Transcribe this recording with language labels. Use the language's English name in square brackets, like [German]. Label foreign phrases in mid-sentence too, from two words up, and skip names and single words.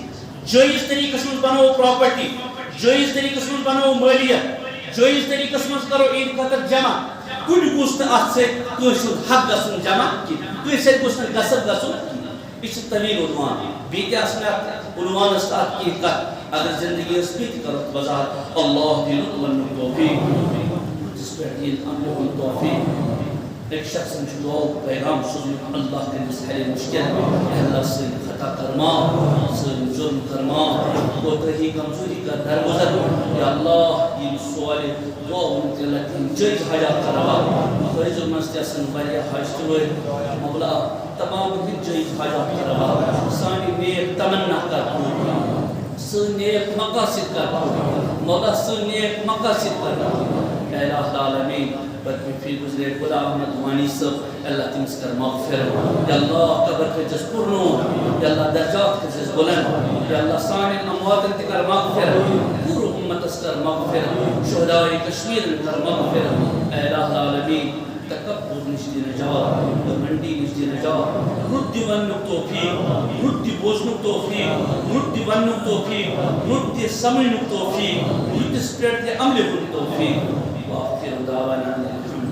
[Kashmiri] منٛز بناوو پراپرٹی جٲیز طریقس منٛز بناوو مٲلیت جٲیز طریقس منٛز کرو اِہنٛدِ خٲطرٕ جمع کُنہِ گوٚژھ نہٕ اتھ سۭتۍ کٲنٛسہِ ہُنٛد حق گژھُن جمع کینٛہہ کٲنٛسہِ سۭتۍ گوٚژھ نہٕ غصب گژھُن کینٛہہ یہِ چھُ طویل عنوان بیٚیہِ تہِ آسہِ مےٚ اتھ عنوانس تحت کینٛہہ کتھ اگر زندگی ٲس بیٚیہِ تہِ کرو اتھ وضاحت اللہ دِنُک وننُک توفیق جس پٮ۪ٹھ ییٚلہِ عملہِ ہُنٛد توفیق [Urdu] ایک شخص [Kashmiri] چھُ دعاوُک پیغام سوٗزمُت اللہ کٔرۍنَس حل مُشکِل اللہ سٲنۍ خطا کر معاف سٲنۍ جُرم کر معاف کوتاہی کمزوری کر درگُزر یا اللہ یِم سوالہِ دعا ووٚنمُت یا اللہ تِہِنٛدۍ جٲیز حاجات کر روا فٲیضن منٛز تہِ آسن واریاہ حاج تہِ وٲلۍ مولا تمام ہٕنٛدۍ جٲیز حاجات کر روا سانہِ نیک تمنا کر پوٗرٕ سٲنۍ نیک مقاصد کر پوٗرٕ مولا سٲنۍ نیک مقاصد کر پوٗرٕ اے [Arabic] الہ العالمین [Kashmiri] بدمفی گزرے غلام احمد وانی صاحب اللہ تمس کر مغفرت یا اللہ قبر کھچس پرنو یا اللہ درجات کھچس بلند یا اللہ سانین امواتن تہ کر مغفرت پورٕ امتس کر مغفرت شہداء کشمیر کر مغفرت اے [Arabic] الہ العالمین [Kashmiri] تکبر نش دی نجات گھمنڈی نش دی نجات رد ونک توفیق رد بوزنک توفیق رد ونک توفیق رد سمجھنک توفیق رد سپریٹ عمل ہنک توفیق [Arabic] واخر دعوانا